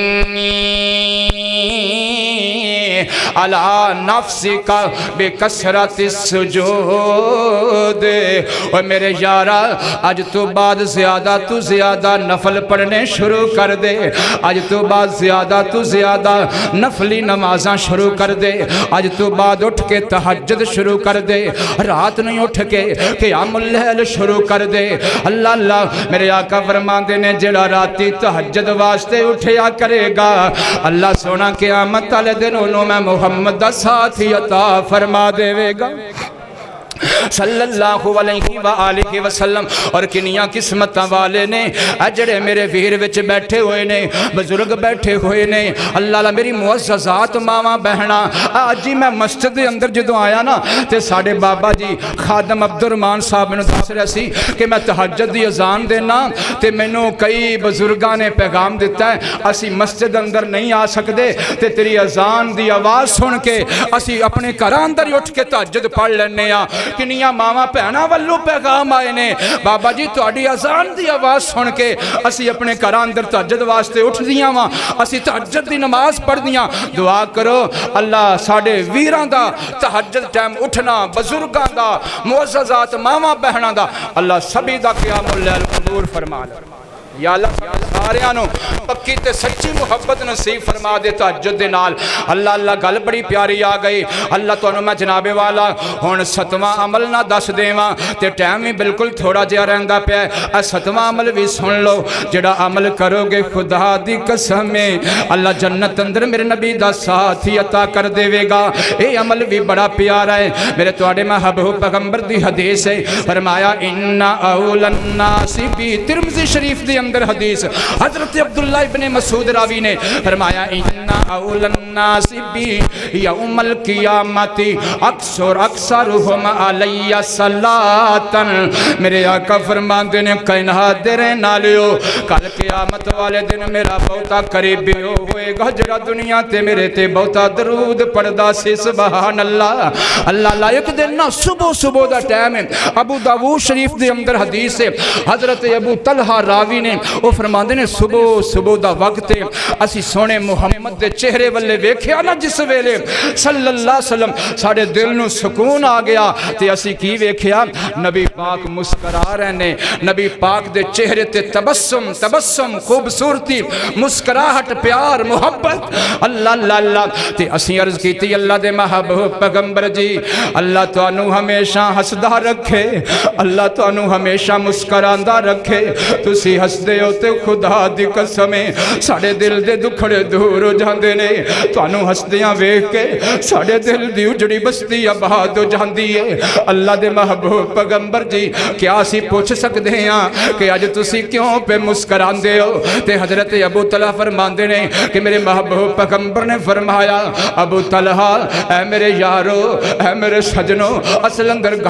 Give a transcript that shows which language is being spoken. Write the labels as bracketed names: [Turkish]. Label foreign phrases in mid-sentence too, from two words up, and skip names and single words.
[Arabic] علی نفسک بکثرت السجود [Punjabi] اور میرے یارا آج تو بعد زیادہ نفل پڑھنے شروع کر دے آج تو بعد زیادہ نفلی نمازاں شروع کر دے آج تو بعد اٹھ کے تہجد شروع کر دے رات نہیں اٹھ کے [Arabic] قیام اللیل [Punjabi] شروع کر دے اللہ اللہ میرے آقا فرماندے نے جڑا راتی تہجد واسطے اٹھیا کرے گا اللہ سونا قیامت والے دن انہوں میں محمد دا ساتھی عطا فرما دے گا [Arabic] صلی اللہ علیہ وآلہ وسلم [Punjabi] اور کنیاں قسمتاں والے نے اجڑے میرے ویر وچ بیٹھے ہوئے نے بزرگ بیٹھے ہوئے نے اللہ اللہ میری معززات ماواں بہنا آج جی میں مسجد دے اندر جدوں آیا نا تے ساڑھے بابا جی خادم عبدالرحمان صاحب نے دس رہا سی کہ میں تہجد دی اذان دینا تے مینوں کئی بزرگاں نے پیغام دیتا ہے اسی مسجد اندر نہیں آ سکدے تے تیری اذان دی آواز سن کے اسی اپنے گھراں اندر ہی اٹھ کے تہجد پڑھ لینے ہاں کنیاں ماما پہنا والو پیغام آئے نے بابا جی تہاڈی اذان دی آواز سن کے اسی اپنے گھراں اندر تہجد واسطے اٹھ دیاں وا اسی تہجد دی نماز پڑھ دیاں دعا کرو اللہ ساڈے ویراں دا تہجد ٹائم اٹھنا بزرگاں دا معززات ماما بہنا دا اللہ سبھی دا [Arabic] قیام اللیل [Punjabi] قبول فرما لے یا اللہ ساریانوں پکی تے سچی محبت نصیب فرما دے تہجد دے نال اللہ اللہ گل بڑی پیاری آ گئی اللہ تو میں جناب والا ہن ستواں عمل نہ دس دیواں تے ٹائم ہی بالکل تھوڑا جہا رہندا پیا اے ستواں عمل بھی سن لو جڑا عمل کرو گے خدا دی قسم اللہ جنت اندر میرے نبی دا ساتھ ہی عطا کر دے گا اے عمل بھی بڑا پیارا ہے میرے تواڈے محبوب پیغمبر دی حدیث ہے فرمایا [Arabic] ان اول الناس [Punjabi] بھی ترمذی شریف دی اندر حدیث حضرت عبداللہ ابن مسعود راوی نے فرمایا [Arabic] اِنَّا أَوْلَى النَّاسِ بِي يَوْمَ الْقِيَامَةِ أَكْثَرُهُمْ عَلَيَّ صَلَاةً۔ [Punjabi] میرے آقا فرماندے نے کائنات دے رہن والیو کل قیامت والے دن میرا بہتا قریبی ہوئے گا جڑا دنیا تے میرے تے بہتا درود پڑھدا سی [Arabic] سبحان اللہ [Punjabi] اللہ اللہ۔ ایک دن نا صبح دا ٹائم ہے، ابو داؤد شریف دے اندر حدیث ہے، حضرت ابو طلحہ راوی نے وہ فرماندے نے صبح دا وقت ہے، اسی سونے محمد دے چہرے والے ویکھیا نا جس ویلے [Arabic] صلی اللہ علیہ وسلم [Punjabi] ساڑے دل نو سکون آ گیا تے اسی کی ویکھیا نبی پاک مسکرا رہے نے، نبی پاک دے چہرے تے تبسم خوبصورتی مسکراہٹ پیار محبت اللہ اللہ اللہ۔ تے اسی عرض کیتی اللہ دے محبوب پیغمبر جی اللہ تو انو ہمیشہ ہسدا رکھے، اللہ تو انو ہمیشہ مسکراندہ رکھے، تسی ہس دے ہو تے خدا دی قسمیں ساڑے دل دے دکھڑے دور ہو جاندے نے، تو انو ہس دیاں ویکھ کے ساڑے دل دی اجڑی بستی آباد ہو جاندی ہے۔ اللہ دے محبوب پیغمبر جی کیا اسی پوچھ سکتے ہیں کہ اج تسی کیوں پہ مسکراندے ہو؟ تے حضرت ابو طلحہ فرماندے نے کہ میرے محبوب پیغمبر نے فرمایا ابو طلحہ اے میرے یارو اے میرے سجنو اصل اندر گل